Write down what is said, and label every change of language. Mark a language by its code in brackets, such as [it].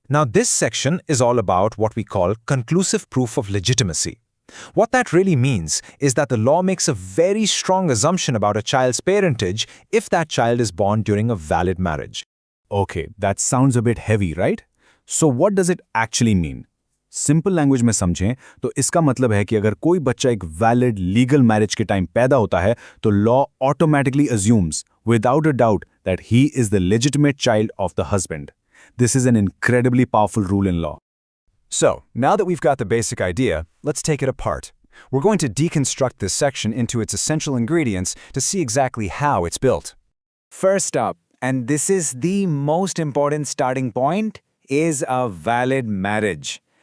[en] Now this section is all about what we call conclusive proof of legitimacy. What that really means is that the law makes a very strong assumption about a child's parentage if that child is born during a valid marriage. Okay, that sounds a bit heavy, right? So what does it actually mean? [hi] Simple language में समझें तो इसका मतलब है कि अगर कोई बच्चा एक वैलिड लीगल मैरिज के टाइम पैदा होता है तो law automatically [en] Assumes without a doubt that he is the legitimate child of the husband. This is an incredibly powerful rule in law. So, now that we've got the basic idea, let's take it apart. We're going to deconstruct this section into its essential ingredients to see exactly how it's built. First up, and this is the most important starting point, is a valid marriage.